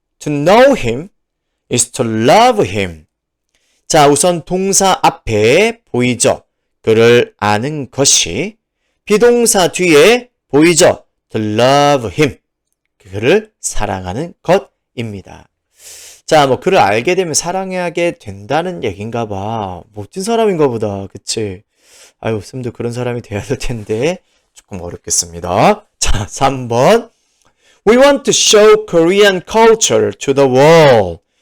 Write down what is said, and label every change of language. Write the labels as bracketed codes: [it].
[en] To know him is to love him. [ko] 자, 우선 동사 앞에 보이죠? 그를 아는 것이. 비동사 뒤에 보이죠? [en] To love him. [ko] 그를 사랑하는 것입니다. 자, 뭐 그를 알게 되면 사랑하게 된다는 얘기인가 봐. 멋진 사람인가 보다. 그치? 아유, 쌤도 그런 사람이 돼야 될 텐데 조금 어렵겠습니다. 자, 3번. [en] We want to show Korean culture to the world.